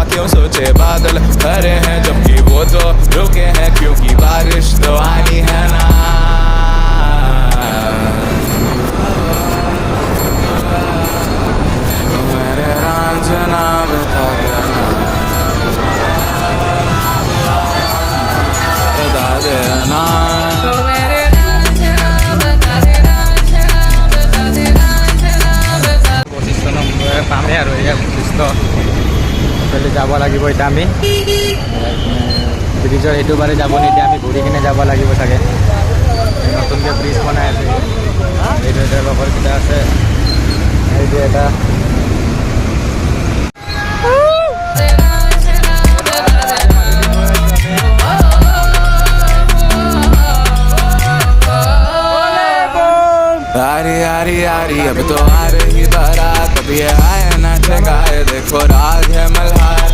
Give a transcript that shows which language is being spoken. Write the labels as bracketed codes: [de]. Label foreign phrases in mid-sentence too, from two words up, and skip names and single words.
[hi] क्यों सोचे बादल भरे हैं जबकि वो तो रुके हैं, क्योंकि बारिश तो आनी है ना। मेरे रांझना बता देना, बता देना। [as] পামে আৰু এয়া বশিষ্ট এইফালে যাব লাগিব। এতিয়া আমি ব্ৰিজৰ সেইটো বাৰে যাব নিদিয়ে, আমি ঘূৰি কিনে যাব লাগিব চাগে। নতুনকৈ ব্ৰিজ বনাই আছে, এইটো এটা লগৰকেইটা আছে, এইটো এটা [hi] आरी आरी आरी अब तो आ रही बारात। अब ये आए ना ठगाए, देखो राग है मल्हार।